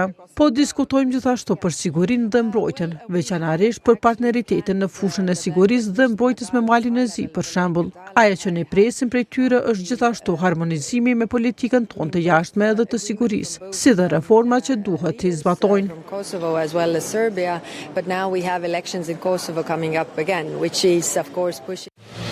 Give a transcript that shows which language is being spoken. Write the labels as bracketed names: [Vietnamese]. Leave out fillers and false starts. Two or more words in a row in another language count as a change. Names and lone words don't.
[Albanian] Po diskutojmë gjithashtu për sigurinë dhe mbrojtjen, veçanërisht për partneritetin në fushën e sigurisë dhe mbrojtjes me Malin e Zi, për shembull. Ajo që ne presim prej tyre është gjithashtu harmonizimi me politikën tonë të jashtme edhe të sigurisë, si dhe reforma që duhet të zbatojnë. [English] Kosovo as well as Serbia, but now we have elections in Kosovo coming up again, which is of course pushing